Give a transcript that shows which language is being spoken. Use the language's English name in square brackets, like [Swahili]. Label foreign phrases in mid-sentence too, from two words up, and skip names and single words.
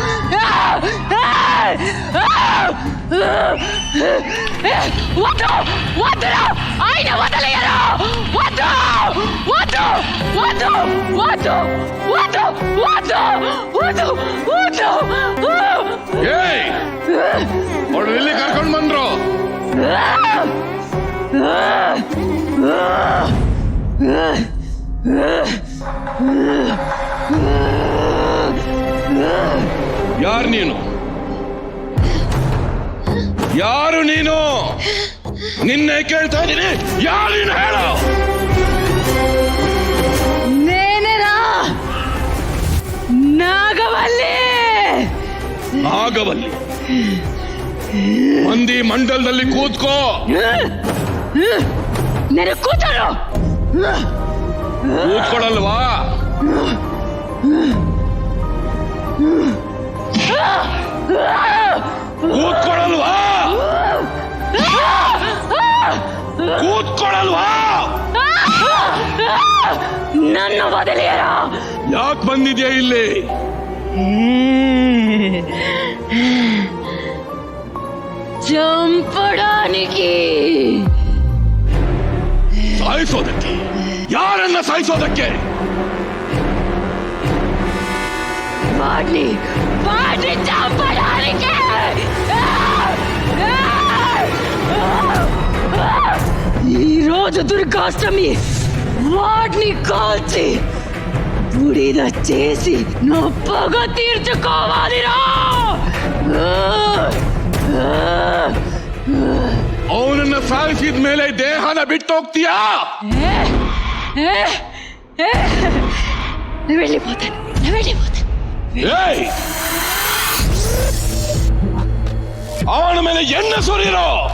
[Telugu] వద్దు, వద్దురా, ఆయన వదలయ్యరా. వద్దు, వద్దు, వద్దు, వద్దు, వద్దు, వద్దు, వద్దు, వద్దు. [Kannada] ಅವ್ರು ಎಲ್ಲಿ ಕರ್ಕೊಂಡು ಬಂದ್ರು? ಯಾರು ನೀನು? ಯಾರು ನೀನು? ನಿನ್ನೆ ಕೇಳ್ತಾ ಇದ್ದೀನಿ, ಯಾರು ನೀನು ಹೇಳು? [Telugu] నేనేరా నాగవల్లి. [Kannada] ನಾಗವಲ್ಲಿ ಮಂದಿ ಮಂಡಲದಲ್ಲಿ ಕೂತ್ಕೋ. [Telugu] నేను కూతురు. [Kannada] ಕೂತ್ಕೊಳ್ಳಲ್ವಾ? ಕೂತ್ಕೊಳ್ಳಲ್ವಾ? ಕೂತ್ಕೊಳ್ಳಲ್ವಾ? [Telugu] నన్ను వదిలేరా. [Kannada] ಯಾಕೆ ಬಂದಿದ್ಯಾ ಇಲ್ಲಿ? [Telugu] చంపడానికి. [Kannada] ಸಾಯಿಸೋದಕ್ಕೆ? ಯಾರನ್ನ ಸಾಯಿಸೋದಕ್ಕೆ? [Telugu] వాడిని చంపడానికి. ఈరోజు దుర్గాష్టమి. వాడిని కాల్చి బుడిద చేసి నా పగ తీర్చుకోవాలిరా. [Kannada] ಅವನನ್ನ ಸಾಯಿಸಿದ ಮೇಲೆ ದೇಹನ ಬಿಟ್ಟು ಹೋಗ್ತೀಯಾ? [Telugu] వెళ్ళిపోతాను. [Kannada] ಏಯ್! ಅವನ ಮೇಲೆ ಎಣ್ಣೆ ಸುರಿರೋ.